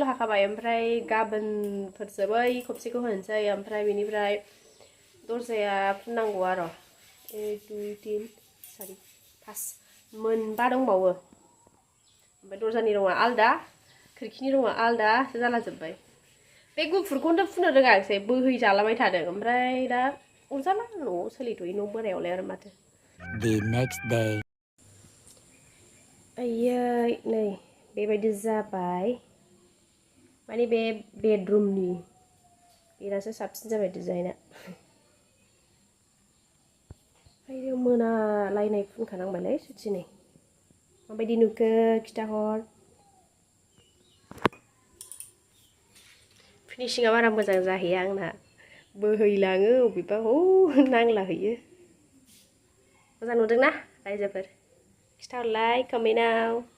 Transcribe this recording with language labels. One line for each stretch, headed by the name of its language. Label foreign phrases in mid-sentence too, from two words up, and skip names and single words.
Bodo: हाखाबाय ओमफ्राय गाबोनफोरसो बै खबसेखौ होनोसै ओमफ्राय बेनिफ्राय दरजाया फुननांगौ आरो 1 2 3 4 5 मोनबा दंबावो ओमफ्राय दरजानि रङा आलदा खिरखिनि रङा आलदासो जालाजोब्बाय बे गुफुरखौनो फुननो रोङाखिसै बोहैजालाबाय थादों ओमफ्राय दा अरजाला न'आव सोलिथ'यो न' बोरायावलाय आरो माथो
English: The next day.
Bodo: आयै नै बेबायदि जाबाय माने बे बेडरुमनि बेरासो साबसिन जाबाय डिजाइना आयो मोनालायनाय फुनखानांबायलै सुथिनै माबायदि नुखो खिथाहर फिनिशिंआ बारा मोजां जाहैया आंना बोहैलाङो अबेबा नांलाहैयो मोजां नुदोंना रायजोफोर खिथाहरलाय कमेन्टआव